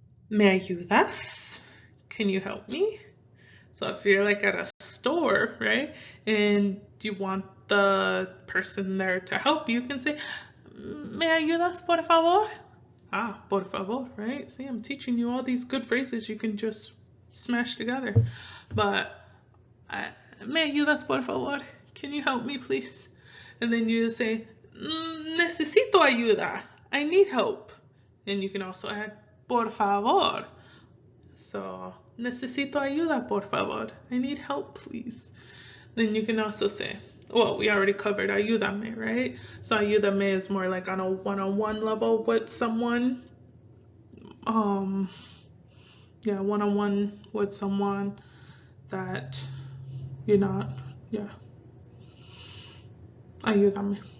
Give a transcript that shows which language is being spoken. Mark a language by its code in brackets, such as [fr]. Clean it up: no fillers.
[es] ¿Me ayudas? [en] Can you help me? So if you're like at a store, right, and you want the person there to help you, can say, [es] ¿Me ayudas, por favor? Por favor, right? [en] See, I'm teaching you all these good phrases you can just smash together. But, [es] ¿Me ayudas, por favor? [en] Can you help me, please? And then you say, [es] necesito ayuda. [en] I need help. And you can also add, [es] por favor. [en] So, [es] necesito ayuda, por favor. [en] I need help, please. Then you can also say, well, we already covered ayúdame, right? So ayúdame is more like on a one-on-one level with someone. One-on-one with someone that you're not, ayúdame.